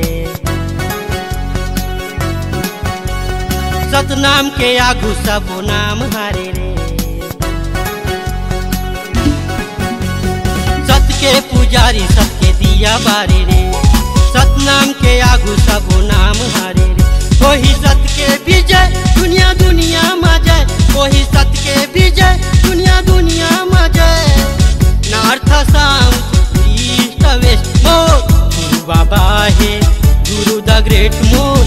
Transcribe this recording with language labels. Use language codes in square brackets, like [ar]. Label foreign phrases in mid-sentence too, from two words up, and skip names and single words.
[hne] सतनाम के आगू सबो नाम हारे रे। सत के पुजारी सत के दिया बारे रे। सतनाम के आगू सबो नाम हारे रे। वही सत के विजय दुनिया दुनिया में जय। वही सत के विजय दुनिया दुनिया में जय। [en] North South West [hne] मोर गुरु बाबा है [en] Guru the Great [hne] मोर।